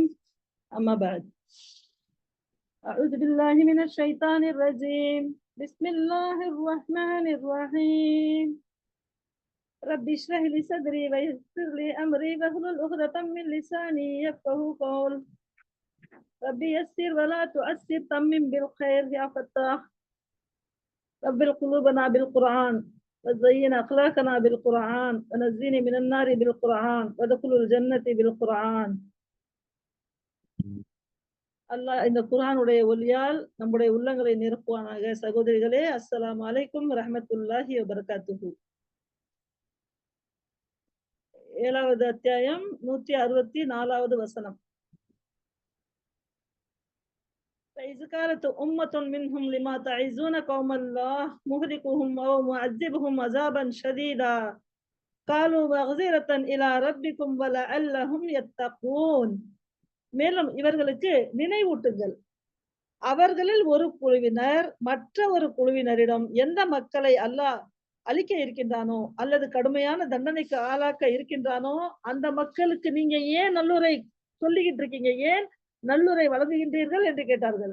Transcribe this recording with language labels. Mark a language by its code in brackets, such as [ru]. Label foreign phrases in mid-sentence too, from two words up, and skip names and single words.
[ar] أما بعد. أعوذ بالله من الشيطان الرجيم. بسم الله الرحمن الرحيم. رب اشرح لي صدري ويسر لي أمري واحلل عقدة من لساني يفقهوا قولي. رب يسر ولا تعسر تمم بالخير يا فتاح. ربِّ قلوبنا بالقرآن وزين أخلاقنا بالقرآن ونزيني من النار بالقرآن ودخل الجنة بالقرآن. [ta] அல்லாஹ் இந்த குர்ஆனுடைய ஒளியால் நம்முடைய உள்ளங்களை நிரப்புவானாக. [ar] சகோதரிகளே, السلام عليكم رحمة الله وبركاته. [ta] 7வது அத்தியாயம் 164வது வசனம். [ar] فإذ قالت أمة منهم لما تعظون قوم الله مهلكهم أو معذبهم عذابا شديدا قالوا مغفرة إلى ربكم ولعلهم يتقون. [ta] மேலும் இவர்களுக்கு நினைவூட்டுங்கள், அவர்களில் ஒரு குழுவினர் மற்ற ஒரு குழுவினரிடம் எந்த மக்களை அல்லாஹ் அழிக்க இருக்கின்றானோ அல்லது கடுமையான தண்டனைக்கு ஆளாக்க இருக்கின்றானோ அந்த மக்களுக்கு நீங்க ஏன் நல்லுரை சொல்லிக்கிட்டு இருக்கீங்க, ஏன் நல்லுரை வழங்குகின்றீர்கள் என்று கேட்டார்கள்.